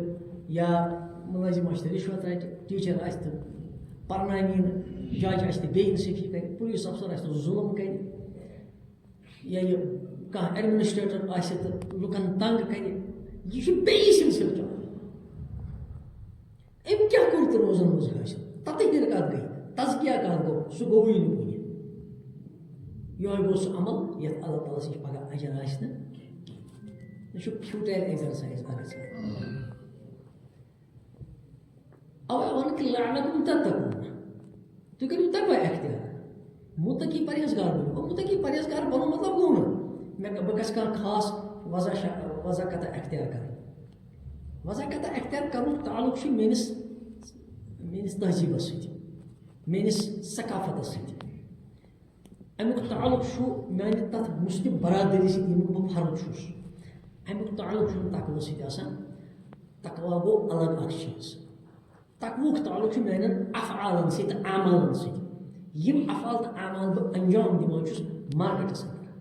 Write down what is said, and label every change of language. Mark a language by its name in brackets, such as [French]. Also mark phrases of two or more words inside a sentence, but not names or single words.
[Kashmiri] یا مُلٲزِم آسہِ تہٕ رِشوت رَٹہِ ٹیٖچر آسہِ تہٕ پرناوی نہٕ جج آسہِ تہٕ بیٚیہِ اِنصٲفی کرِ پُلیٖس افسر آسہِ تہٕ ظُلم کرِ یا یہِ کانٛہہ ایڈمِنسٹریٹر آسہِ تہٕ لُکن تنگ کرِ یہِ چھُ بیٚیہِ سلسلہٕ چلان أمۍ کیٛاہ کوٚر تہٕ روزن منٛز حٲصِل تَتٕے دن کت گئی تزکیہ کت گو سہ گوٚوٕے نہٕ کُنہِ یہوے گوٚو سُہ عمل یتھ [Arabic] اللہ تعالیٰ [Kashmiri] سٕنٛز پگاہ اجر آسہِ نہٕ یہِ چھُ [English] futile exercise [Kashmiri] اگر اوے ووٚن کہِ [Arabic] لعلکم تتقون [Kashmiri] تُہۍ کٔرِو تقوی اختیار متقی پرہیزگار بنو متقی پرہیزگار بنو مطلب گوٚو نہٕ بہٕ گژھٕ کانٛہہ خاص وضع کتہ اختیار کرٕنۍ وضع کتہ اختیار کرنُک تعلق چھُ میٲنِس تہذیٖبس سۭتۍ میٲنِس ثقافتس سۭتۍ امیُک تعلق چھُ میانہِ تتھ مسلم برادری سۭتۍ ییٚمیُک بہٕ فرد چھُس امیُک تعلق چھُنہٕ تقوی سۭتۍ آسان تقوا گوٚو الگ اکھ چیٖز تقوُک تعلق چھُ میانٮ۪ن افعالن سۭتۍ تہٕ اعمالن سۭتۍ یِم افعال تہٕ اعمال بہٕ انجام دِوان چھُس مارکیٹس اندر